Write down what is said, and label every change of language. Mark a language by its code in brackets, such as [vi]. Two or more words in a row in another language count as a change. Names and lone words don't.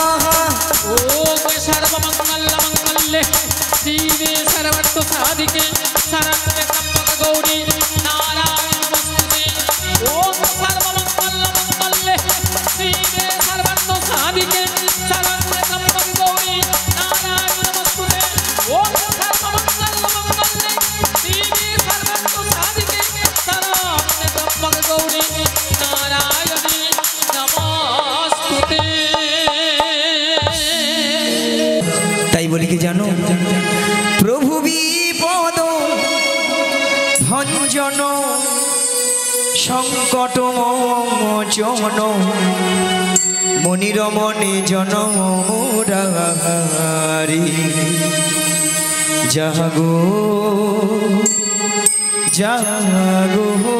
[sa] ओम सर्वमंगलमंगल्ये शिवे सर्वत्र साधिके शरण्ये त्र्यंबके गौरी नारायणी नमोस्तुते ओम सर्वमंगलमंगल्ये शिवे सर्वत्र साधिके शरण्ये त्र्यंबके गौरी नारायणी नमोस्तुते ओम सर्वमंगलमंगल्ये शिवे सर्वत्र साधिके शरण्ये त्र्यंबके गौरी नारायणी नमोस्तुते [bn] তাই বলি কি জানো প্রভু বিপদ ভঞ্জন সংকট মোচন মনির মনে জন মুরারি জাগো জাগো